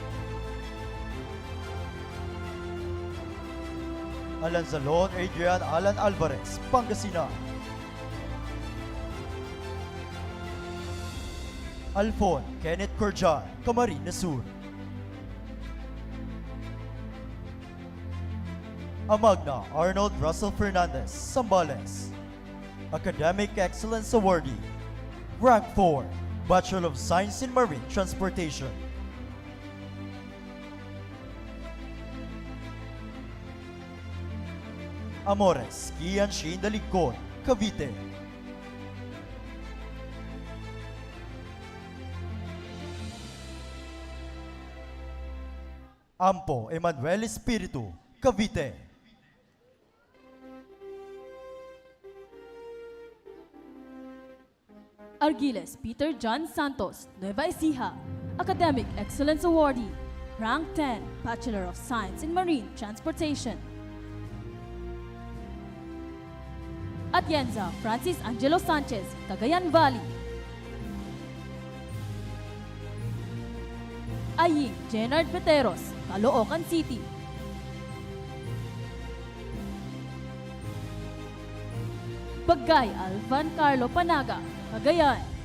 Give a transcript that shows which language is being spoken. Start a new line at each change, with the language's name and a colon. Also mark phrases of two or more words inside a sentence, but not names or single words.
English: Alanzalon Adrian Alan Alvarez, Pangasinan. Alfon Kenneth Corjan, Camarines Sur. Amagna Arnold Russell Fernandez, Zambales. Academic Excellence Awardee, Rank 4, Bachelor of Science in Marine Transportation. Amores, Kian Shane Daligcon, Cavite. Ampo Emmanuel Espiritu, Cavite. Argiles Peter John Santos, Nueva Ecija, Academic Excellence Awardee, Rank 10, Bachelor of Science in Marine Transportation. Atienza Francis Angelo Sanchez, Cagayan Valley. Aying Jenard Peteros, Caloocan City. Bagay Alvan Carlo Panaga, Cagayan.